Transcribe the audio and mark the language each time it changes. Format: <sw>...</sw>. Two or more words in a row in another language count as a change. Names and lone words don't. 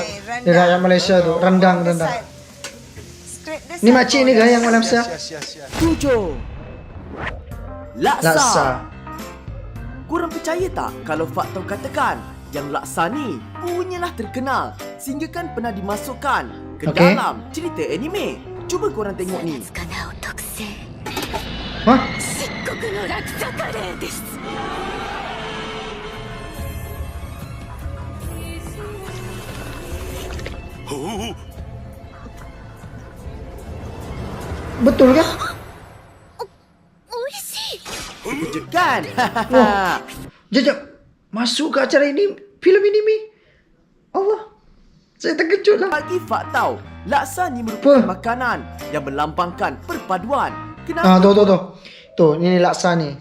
<ms>Di rakyat Malaysia tu, rendang. Ni makcik ni kan yang Malaysia? 7. Laksa. Laksa. Korang percaya tak kalau Fakto katakan yang laksa ni punyalah terkenal sehingga kan pernah dimasukkan ke Okey. dalam cerita anime. Cuba korang tengok ni.</ms> <ja>かなお特製</ja> <ms>Hah?</ms> <ja>漆黒の落差カレーです</ja> <ms>Betul kan?</ms> <ja>おいしい</ja> <ms>Terkejut kan? Jajak, masuk ke acara ini, filem ini Mi. Allah, saya terkejut lah. Bagi Faktau, laksa ni merupakan Apa? makanan yang melambangkan perpaduan. Kenapa? Tuh. Tuh, ini laksa ni.</ms>